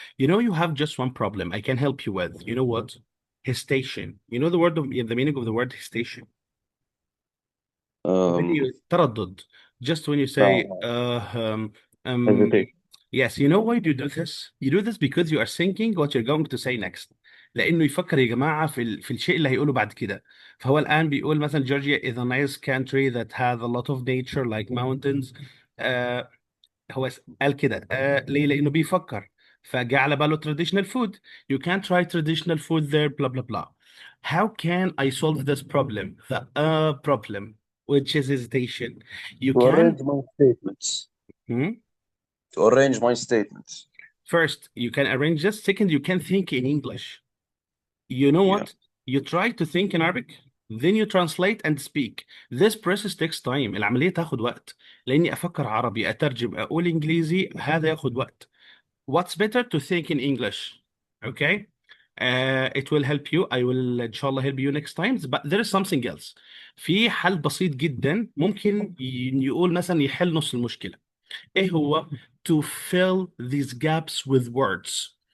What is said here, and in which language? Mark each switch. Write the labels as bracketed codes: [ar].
[en] You know, you have just one problem I can help you with. You know what? Hesitation. You know the meaning of the word hesitation? When you تردد. Just when you say hesitate. yes, you know why do you do this? You do this because you are thinking what you're going to say next. [ar] لأنه يفكر يا جماعة في الشيء اللي هيقوله بعد كده. فهو الآن بيقول مثلا [en] Georgia is a nice country that has a lot of nature like mountains. [ar] هو قال كده ليه؟ لأنه بيفكر فجاء على باله [en] traditional food. You can try traditional food there blah blah blah. How can I solve this problem? The problem, which is hesitation. You To can arrange my statements. To arrange my statements. First, you can arrange this. Second, you can think in English. You know what? You try to think in Arabic, then you translate and speak. This process takes time. [ar] العملية تاخد وقت. لأني أفكر عربي، أترجم، أقول إنجليزي، هذا ياخد وقت. [en] What's better to think in English? Okay? It will help you. I will inshallah help you next time. But there is something else. [ar] في حل بسيط جدا ممكن يقول مثلا يحل نص المشكلة. ايه هو [en] to fill these gaps with words.